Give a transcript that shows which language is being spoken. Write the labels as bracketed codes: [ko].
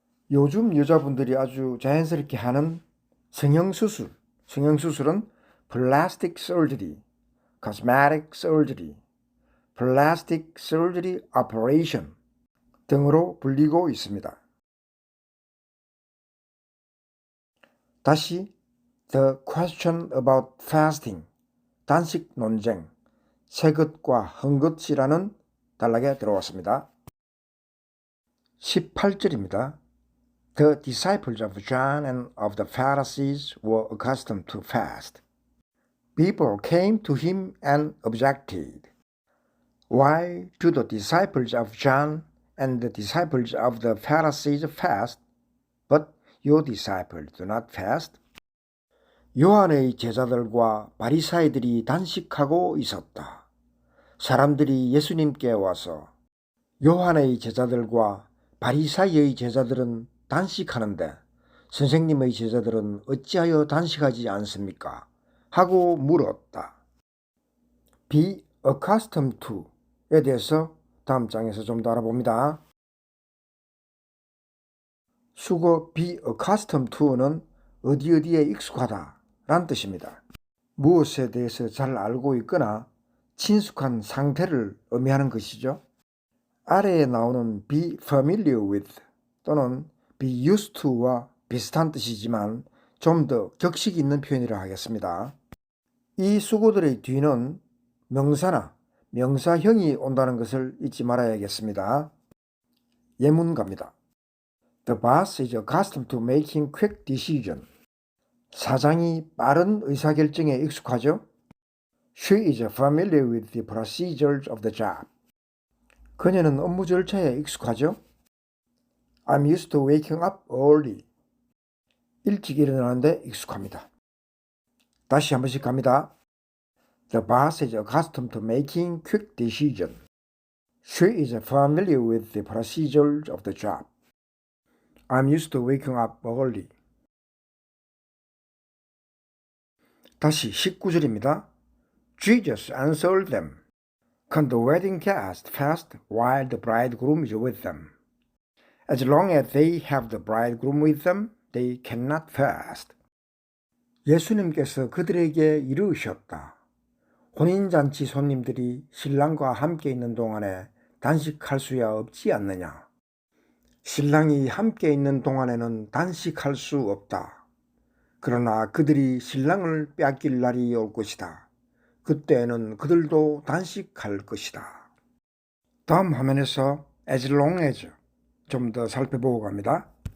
[ko] 요즘 여자분들이 아주 자연스럽게 하는 성형수술, 성형수술은 plastic surgery, cosmetic surgery, plastic surgery operation 등으로 불리고 있습니다. 다시 [en] The question about fasting, [ko] 단식 논쟁, 새것과 헝긋이라는 단락에 들어왔습니다. 18절입니다. [en] The disciples of John and of the Pharisees were accustomed to fast. People came to him and objected. Why do the disciples of John and the disciples of the Pharisees fast, but your disciples do not fast? [ko] 요한의 제자들과 바리사이들이 단식하고 있었다. 사람들이 예수님께 와서 요한의 제자들과 바리사이의 제자들은 단식하는데 선생님의 제자들은 어찌하여 단식하지 않습니까? 하고 물었다. Be accustomed to에 대해서 다음 장에서 좀 더 알아봅니다. 수거 be accustomed to는 어디에 익숙하다 란 뜻입니다. 무엇에 대해서 잘 알고 있거나 친숙한 상태를 의미하는 것이죠. 아래에 나오는 be familiar with 또는 be used to와 비슷한 뜻이지만 좀 더 격식 있는 표현이라 하겠습니다. 이 수고들의 뒤는 명사나 명사형이 온다는 것을 잊지 말아야겠습니다. 예문 갑니다. [en] The boss is accustomed to making quick decisions. [ko] 사장이 빠른 의사결정에 익숙하죠. [en] She is familiar with the procedures of the job. [ko] 그녀는 업무 절차에 익숙하죠. [en] I'm used to waking up early. [ko] 일찍 일어나는데 익숙합니다. 다시 한 번씩 갑니다. [en] The boss is accustomed to making quick decisions. She is familiar with the procedures of the job. I'm used to waking up early. [ko] 다시 19절입니다. [en] Jesus answered them. Can the wedding guests fast while the bridegroom is with them? As long as they have the bridegroom with them, they cannot fast. [ko] 예수님께서 그들에게 이르셨다. 혼인잔치 손님들이 신랑과 함께 있는 동안에 단식할 수야 없지 않느냐. 신랑이 함께 있는 동안에는 단식할 수 없다. 그러나 그들이 신랑을 빼앗길 날이 올 것이다. 그때는 그들도 단식할 것이다. 다음 화면에서 as long as 좀 더 살펴보고 갑니다.